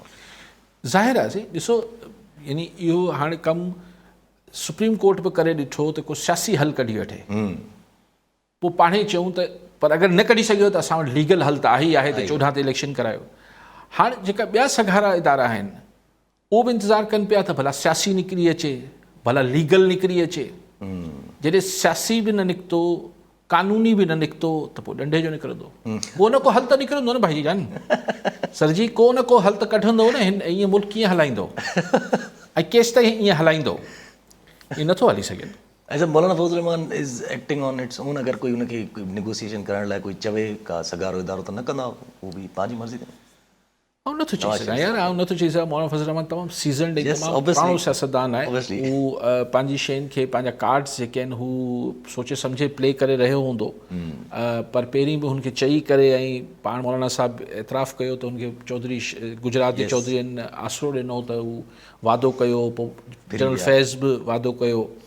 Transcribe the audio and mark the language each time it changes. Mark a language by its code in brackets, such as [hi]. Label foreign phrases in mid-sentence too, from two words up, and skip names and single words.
[sd] ज़ाहिर आहे ॾिसो यानी इहो हाणे कमु सुप्रीम कोर्ट बि करे ॾिठो त को सियासी हल कढी वठे पोइ पाण ई चऊं त पर अगरि न कढी सघियो त असां वटि लीगल हल त आहे ई आहे त 14 ते इलेक्शन करायो। हाणे जेका ॿिया सॻारा इदारा आहिनि उहो बि इंतज़ारु कनि पिया त भला सियासी निकिरी अचे भला लीगल निकिरी अचे। जॾहिं सियासी बि न निकितो कानूनी बि न निकितो त पोइ ॾंडे जो निकिरंदो को न को हल त निकिरंदो न भाई जान सर जी को न को हल त कढंदो न। हिन ईअं मुल्क कीअं हलाईंदो ऐं केसि ताईं ईअं हलाईंदो ईअं नथो हली सघे। [en] अच्छा मौलाना फज़ल रहमान is acting on its own. [sd] अगरि कोई उनखे नेगोशिएशन करण लाइ कोई चवे का सॻारो इदारो त न कंदा उहो बि पंहिंजी मर्ज़ी ते। ऐं नथो चई सघां यार ऐं नथो चई सघां मौलाना फज़ल रहमान तमामु सीज़न ॾेई तमामु पुराणो सियासतदान आहे। हू पंहिंजी शयुनि खे पंहिंजा कार्ड्स जेके आहिनि हू सोचे सम्झे प्ले करे रहियो हूंदो पर पहिरीं बि हुनखे चई करे ऐं पाण मौलाना साहिबु एतिराफ़ु कयो त हुनखे चौधरी गुजरात जे चौधरीअनि आसिरो ॾिनो त हू वादो कयो पोइ जनरल फैज़ बि वादो कयो।